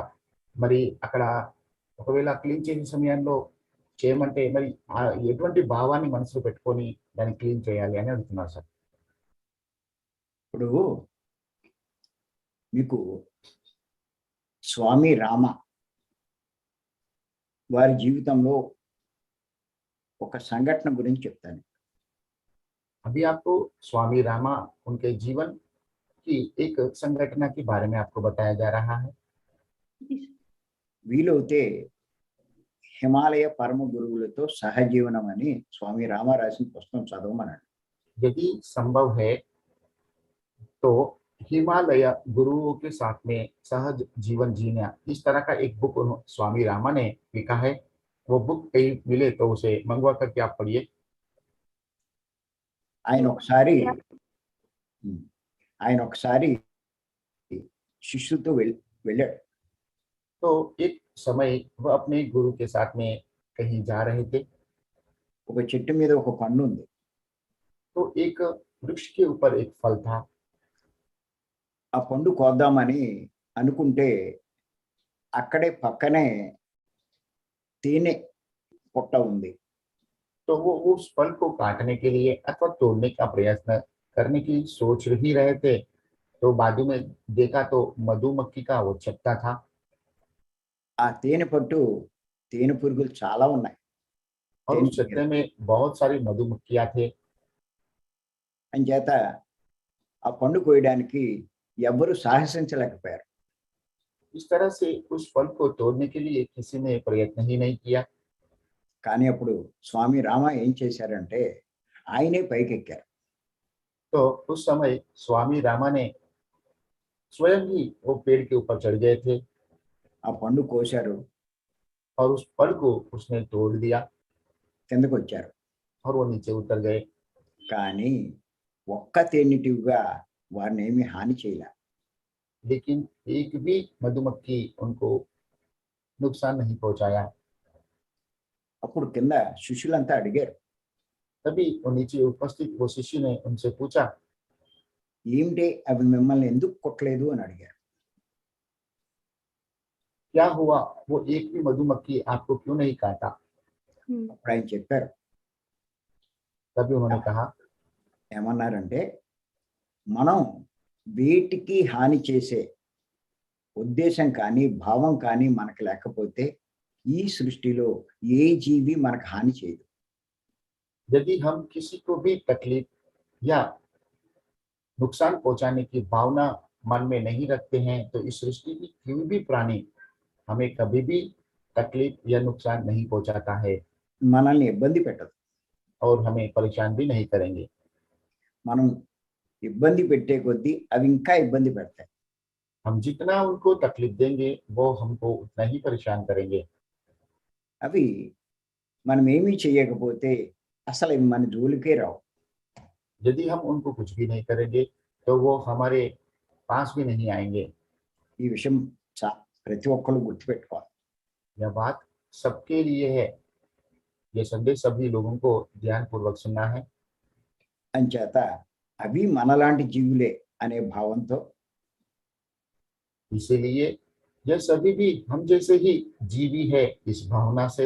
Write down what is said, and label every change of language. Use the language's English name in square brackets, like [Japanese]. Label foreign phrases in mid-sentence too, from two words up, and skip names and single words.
[Telugu] మరి అక్కడ ఒకవేళ క్లీన్ చేసే సమయంలో చేయమంటే మరి ఎటువంటి భావాన్ని మనసులో పెట్టుకొని దాన్ని క్లీన్ చేయాలి అని అడుగుతున్నారు సార్. ఇప్పుడు మీకు స్వామి రామ వారి జీవితంలో ఒక సంఘటన గురించి చెప్తాను. [Hindi] अभी आपको स्वामी रामा उनके जीवन की एक संघटना के बारे में आपको बताया जा रहा है. [Telugu] వీలైతే హిమాలయ పరమ గురువులతో సహజీవనం అని స్వామి రామ రాసిన పుస్తకం చదవమన్నాడు. [Hindi] यदि संभव है तो हिमालय गुरुओं के साथ में सहज जीवन जीना इस तरह का एक बुक स्वामी रामा ने लिखा है. वो बुक कहीं मिले तो उसे मंगवा करके आप पढ़िए. [Telugu] ఆయన ఒకసారి శిష్యులతో వెళ్ళాడు. [Hindi] तो एक समय वह अपने गुरु के साथ में कहीं जा रहे थे. [Telugu] ఒక చెట్టు మీద ఒక పండు ఉంది. [Hindi] तो एक वृक्ष के ऊपर एक फल था. [Telugu] ఆ పండు కోద్దామని అనుకుంటే అక్కడే పక్కనే తేనె పొట్ట ఉంది. [Hindi] तो वो उस फल को काटने के लिए अथवा तोड़ने का प्रयत्न करने की सोच ही रहे थे. तो बाजू में देखा तो मधुमक्खी का वो छत्ता था. [Telugu] ఆ తేనె పట్టు తేనె పురుగులు చాలా ఉన్నాయి. [Hindi] और उस छत्ते में बहुत सारी मधुमक्खियां थे. [Telugu] అంచేత ఆ పండు కోయడానికి ఎవరు సాహసించలేకపోయారు. [Hindi] इस तरह से उस फल को तोड़ने के लिए किसी ने प्रयत्न ही नहीं किया. [Telugu] కానీ అప్పుడు స్వామి రామ ఏం చేశారంటే ఆయనే పైకెక్కారు. [Hindi] तो उस समय स्वामी रामा ने स्वयं ही वो पेड़ के ऊपर चढ़ गए थे. [Telugu] ఆ పండు కోశారు, [Hindi] और उस फल को उसने तोड़ दिया [Telugu] కిందకు వచ్చారు. [Hindi] और वो नीचे उतर गए. [Telugu] కానీ ఒక్క తేనెటీగగా వారిని ఏమీ హాని చేయలే. [Hindi] लेकिन एक भी मधुमक्खी उनको नुकसान नहीं पहुंचाया. [Telugu] అప్పుడు కింద శిష్యులంతా అడిగారు, [Hindi] तभी वो नीचे उपस्थित वो शिष्य ने उनसे पूछा, [Telugu] ఏమిటి అవి మిమ్మల్ని ఎందుకు కొట్టలేదు అని అడిగారు. [Hindi] क्या हुआ वो एक भी मधुमक्खी आपको क्यों नहीं काटा? [Telugu] అప్పుడు ఆయన చెప్పారు, [Hindi] तभी उन्होंने कहा, [Telugu] ఏమన్నారంటే మనం వేటికి హాని చేసే ఉద్దేశం కానీ భావం కానీ మనకు లేకపోతే ఈ సృష్టిలో ఏ జీవి మనకు హాని చేయదు. [Hindi] यदि हम किसी को भी तकलीफ या नुकसान पहुंचाने की भावना मन में नहीं रखते हैं तो इस सृष्टि की कोई भी प्राणी हमें कभी भी तकलीफ या नुकसान नहीं पहुंचाता है [Telugu] మనల్ని ఇబ్బంది పెట్టదు. [Hindi] और हमें परेशान भी नहीं करेंगे. [Telugu] మనం ఇబ్బంది పెట్టే కొద్దీ అవి ఇంకా ఇబ్బంది పెడతాయి. [Hindi] हम जितना उनको तकलीफ देंगे वो हमको उतना ही परेशान करेंगे. [Telugu] అవి మనం ఏమీ చేయకపోతే అసలు ఇవి మన జోలికే రావు. [Hindi] यदि हम उनको कुछ भी नहीं करेंगे तो वो हमारे पास भी नहीं आएंगे. [Telugu] ఈ విషయం ప్రతి ఒక్కరు గుర్తుపెట్టుకోవాలి. [Hindi] यह बात सबके लिए है. ये संदेश सभी लोगों को ध्यानपूर्वक सुनना है. [Telugu] అంచేత అవి మనలాంటి జీవులే అనే భావంతో [Hindi] इसीलिए यह सभी भी हम जैसे ही जीवी है इस भावना से